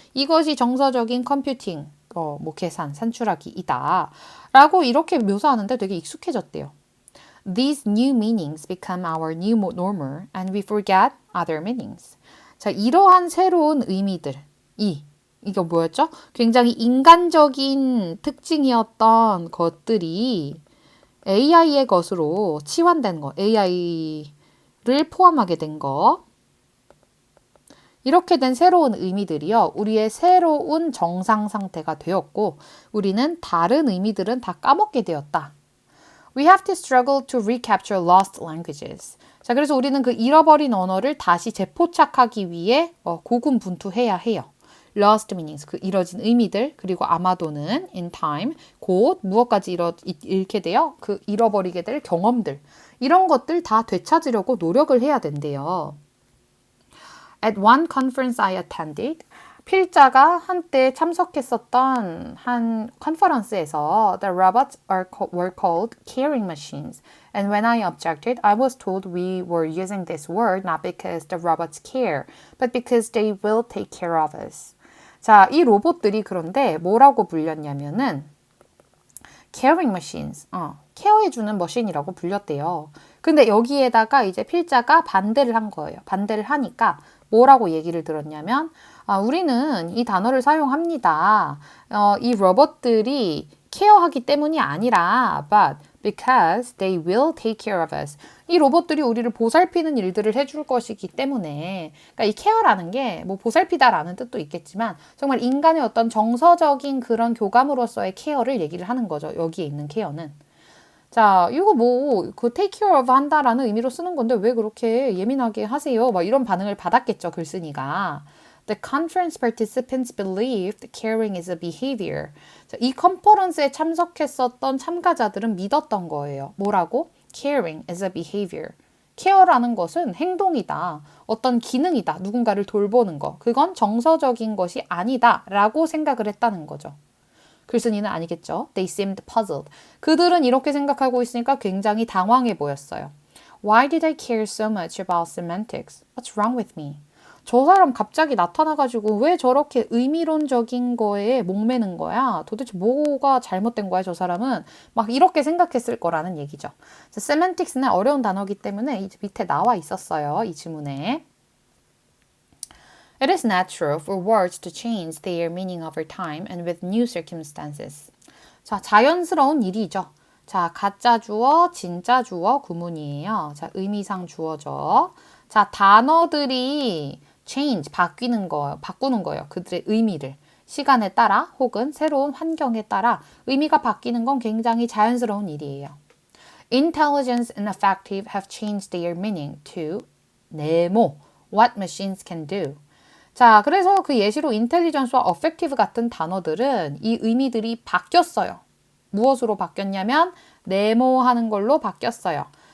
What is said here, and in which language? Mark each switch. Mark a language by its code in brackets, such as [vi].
[ko] 이것이 정서적인 컴퓨팅, 뭐 계산, 산출하기이다. 라고 이렇게 묘사하는데 되게 익숙해졌대요. [en] These new meanings become our new normal and we forget other meanings. [ko] 자, 이러한 새로운 의미들, 이거 뭐였죠? 굉장히 인간적인 특징이었던 것들이 AI의 것으로 치환된 거, AI를 포함하게 된 거. 이렇게 된 새로운 의미들이요. 우리의 새로운 정상 상태가 되었고 우리는 다른 의미들은 다 까먹게 되었다. [en] We have to struggle to recapture lost languages. [ko] 자, 그래서 우리는 그 잃어버린 언어를 다시 재포착하기 위해 고군분투해야 해요. [en] Lost meanings, [ko] 그 잃어진 의미들, 그리고 아마도는 in time, 곧 무엇까지 잃게 돼요? 그 잃어버리게 될 경험들. 이런 것들 다 되찾으려고 노력을 해야 된대요. [en] At one conference I attended, [ko] 필자가 한때 참석했었던 한 컨퍼런스에서 [en] The robots were called caring machines. And when I objected, I was told we were using this word not because the robots care, but because they will take care of us. [ko] 자, 이 로봇들이 그런데 뭐라고 불렸냐면은 caring machines, 케어해주는 머신이라고 불렸대요. 근데 여기에다가 이제 필자가 반대를 한 거예요. 반대를 하니까 뭐라고 얘기를 들었냐면 우리는 이 단어를 사용합니다. 이 로봇들이 케어하기 때문이 아니라 [en] but because they will take care of us. [ko] 이 로봇들이 우리를 보살피는 일들을 해줄 것이기 때문에 그러니까 이 케어라는 게 뭐 보살피다라는 뜻도 있겠지만 정말 인간의 어떤 정서적인 그런 교감으로서의 케어를 얘기를 하는 거죠. 여기에 있는 케어는. 자, 이거 그 take care of 한다라는 의미로 쓰는 건데 왜 그렇게 예민하게 하세요? 막 이런 반응을 받았겠죠, 글쓴이가. [en] The conference participants believed caring is a behavior. [ko] 자, 이 컨퍼런스에 참석했었던 참가자들은 믿었던 거예요. 뭐라고? [en] Caring is a behavior. [ko] 케어라는 것은 행동이다. 어떤 기능이다. 누군가를 돌보는 거. 그건 정서적인 것이 아니다. 라고 생각을 했다는 거죠. 글쓴이는 아니겠죠. [en] They seemed puzzled. [ko] 그들은 이렇게 생각하고 있으니까 굉장히 당황해 보였어요. [en] Why did I care so much about semantics? What's wrong with me? [ko] 저 사람 갑자기 나타나가지고 왜 저렇게 의미론적인 거에 목매는 거야? 도대체 뭐가 잘못된 거야, 저 사람은? 막 이렇게 생각했을 거라는 얘기죠. semantics는 어려운 단어이기 때문에 이 밑에 나와 있었어요, 이 지문에. [en] It is natural for words to change their meaning over time and with new circumstances. [ko] 자, 자연스러운 일이죠. 자, 가짜 주어, 진짜 주어 구문이에요. 자, 의미상 주어죠. 자, 단어들이 change, 바꾸는 거예요. 그들의 의미를. 시간에 따라 혹은 새로운 환경에 따라 의미가 바뀌는 건 굉장히 자연스러운 일이에요. [en] Intelligence and affective have changed their meaning to [ko] 네모, [en] what machines can do. [ko] 자, 그래서 그 예시로 intelligence와 affective 같은 단어들은 이 의미들이 바뀌었어요. 무엇으로 바뀌었냐면 네모하는 걸로 바뀌었어요.